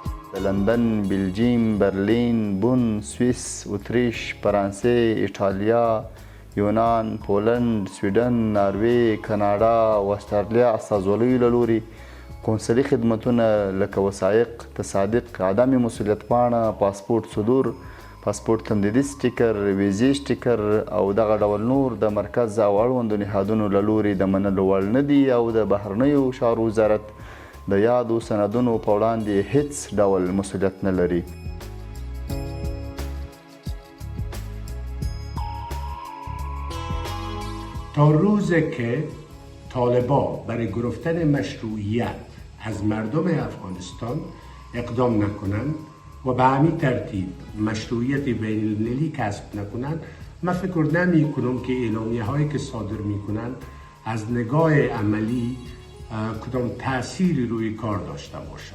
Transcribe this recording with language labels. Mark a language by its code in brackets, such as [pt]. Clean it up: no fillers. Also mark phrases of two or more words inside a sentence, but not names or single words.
[ps] لندن، بلژیم، برلین، بون، سوئیس، اتریش، فرانسه، ایټالیا، یونان، پولند، سویډن، ناروې، کاناډا او استرالیا استازولیو له لوري قونسلي خدمتونه لکه وثایق، تصادق، عدم مسؤلیت پاڼه، پاسپورت صدور، پاسپورت تمدیدي سټیکر، ویزې سټیکر او دغه ډول نور د مرکز او اړوندو نهادونو له لوري د منلو وړ نه دي او د بهرنیو چارو وزارت د یادو سندونو په وړاندې هیڅ ډول مسؤلیت نه لري. [fa] تا روزی که طالبان برای گرفتن مشروعیت از مردم افغانستان اقدام نکنند و به همین ترتیب مشروعیت بین‌المللی کسب نکنند، من فکر نمی کنم که اعلامیه هایی که صادر می کنند از نگاه عملی کدام تأثیری روی کار داشته باشد.